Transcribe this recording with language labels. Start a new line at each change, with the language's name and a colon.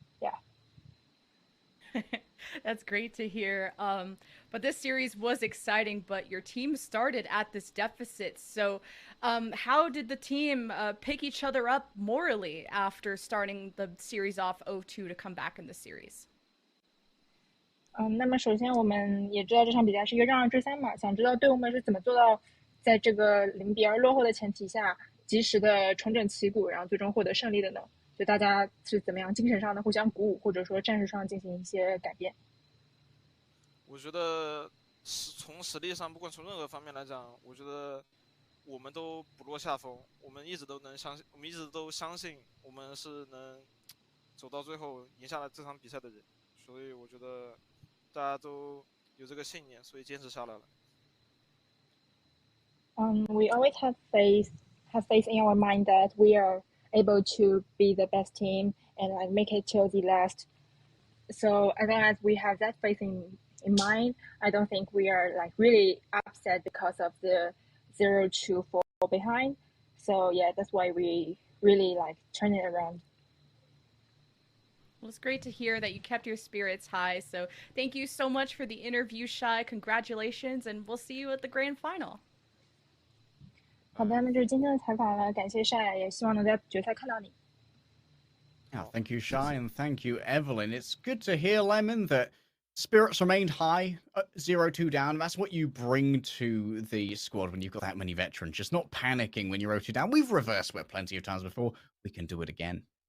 English: Yeah. That's great to hear. But this series was exciting, but your team started at this deficit. So, how did the team pick each other up morally after starting the series off 0-2 to come back in the series?
Chinese: 那么首先我们也知道这场比赛是一个让2-3嘛，想知道队伍们是怎么做到在这个0-2落后的前提下，及时的重整旗鼓，然后最终获得胜利的呢？就大家是怎么样精神上的互相鼓舞，或者说战术上进行一些改变？我觉得从实力上，不管从任何方面来讲，我觉得我们都不落下风，我们一直都相信我们是能走到最后赢下来这场比赛的人，所以我觉得大家都有这个信念，所以坚持下来了。
English: We always have faith in our mind that we are able to be the best team and like make it till the last. So as long as we have that faith in mind, I don't think we are like really upset because of the 0-2 fall behind. So yeah, that's why we really like turn it around. Well, it's great to hear that you kept your spirits high. So thank you so much for the interview, Shai. Congratulations, and we'll see you at the grand final.
Chinese: 好的，那就是今天的采访了，感谢晒，也希望能在决赛看到你。
English: Oh, thank you, Shai, and thank you, Evelyn. It's good to hear, Lemon, that spirits remained high, 0-2 down. That's what you bring to the squad when you've got that many veterans. Just not panicking when you're 0-2 down. We've reversed it plenty of times before. We can do it again.